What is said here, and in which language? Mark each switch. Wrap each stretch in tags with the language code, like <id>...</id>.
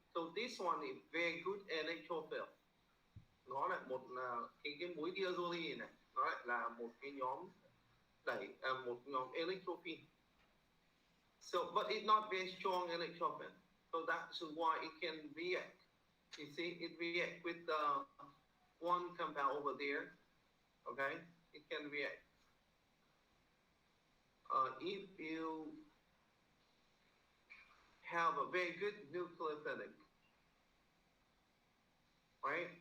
<en>So this one is very good electrophile.</en> <vi>Nó là một cái muối diazoline này, nó lại là một cái nhóm một nhóm electrophile.</vi> <en>So, but it's not very strong electrophile. So that's why it can react. You see, it react with one compound over there. Okay, it can react. If you have a very good nucleophilic, right?</en>